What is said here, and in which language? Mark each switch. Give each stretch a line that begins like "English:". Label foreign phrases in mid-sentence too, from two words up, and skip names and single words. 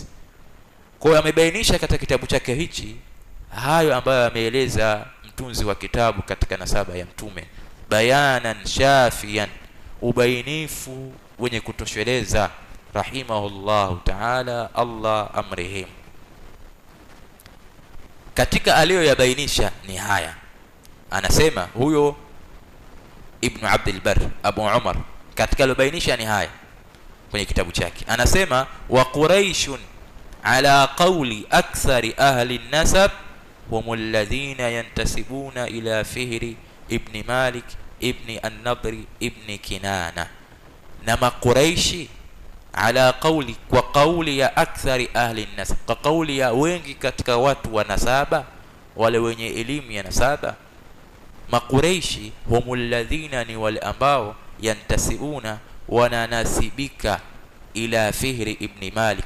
Swahili: Kwa hiyo amebainisha katika kitabu chake hichi hayo ambayo ameeleza mtunzi wa kitabu katika nasaba ya mtume,
Arabic: بيانا شافيا,
Swahili: ubainifu wenye kutosheleza,
Arabic: رحمه الله تعالى,
Swahili: Allah amrehim. Katika aliyoyabainisha ni haya, anasema huyo Ibn Abd al-Barr Abu Umar katika alobainisha ni haya kwenye kitabu chake, anasema
Arabic: وقريش على قول أكثر أهل النسب هم الذين ينتسبون إلى فهر بن مالك بن النضر بن كنانة.
Swahili: Na makuraishi
Arabic: على قول,
Swahili: kwa qawli ya
Arabic: أكثر أهل النسب,
Swahili: kwa qawli ya wengi katika watu wa nasaba, wale wenye elimu ya nasaba. Makuraishi
Arabic: هم الذين,
Swahili: ni wale ambao yantasibuna, wananasibika ila Fihri ibn Malik.